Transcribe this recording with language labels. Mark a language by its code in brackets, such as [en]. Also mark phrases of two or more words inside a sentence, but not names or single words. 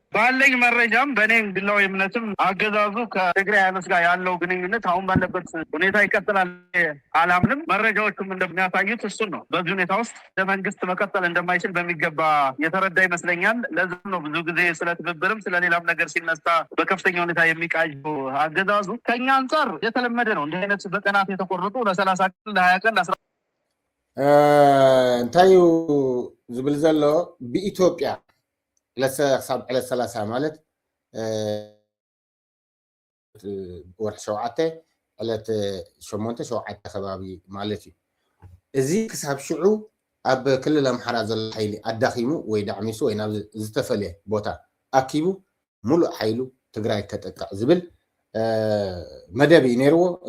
[am] ባለኝ መረጃም በእኔ ግላዊ እምነትም አገዛዙ ከትግራይ ኃይሎች ጋር ያለው ግንኙነት አሁን ባለበት ሁኔታ ይቀጥላል አላምንም መረጃዎቹም እንደሚያሳዩት እሱን ነው በዚህ ሁኔታ ውስጥ ለመንግስት መቀጠል እንደማይችል በሚገባ የተረዳ ይመስለኛል ለዚህም ነው ብዙ ጊዜ ስለ ትብብርም ስለ ሌላም ነገር ሲነሳ በከፍተኛ ሁኔታ የሚቃዥው አገዛዙ ከኛ አንጻር የተለመደ ነው እንዲህ አይነት በቀናት የተቆረጡ ለ30 ቀን ለ20 ቀን ለ10 [ti] እንታይ ዝብል ዘሎ ብኢትዮጵያ ለሰብ ዕለት 30 ማለት ወርሕ 7 ዕለት 8-7 ከባቢ ማለት እዩ እዚ ክሳብ ሽዑ ኣብ ክልል ኣምሓራ ዘሎ ሓይሊ ኣዳኺሙ ወይ ዳዕሚሱ ወይ ናብ ዝተፈለየ ቦታ ኣኪቡ ሙሉእ ሓይሉ ትግራይ ከጠቅዕ ዝብል መደብ እዩ ነይርዎ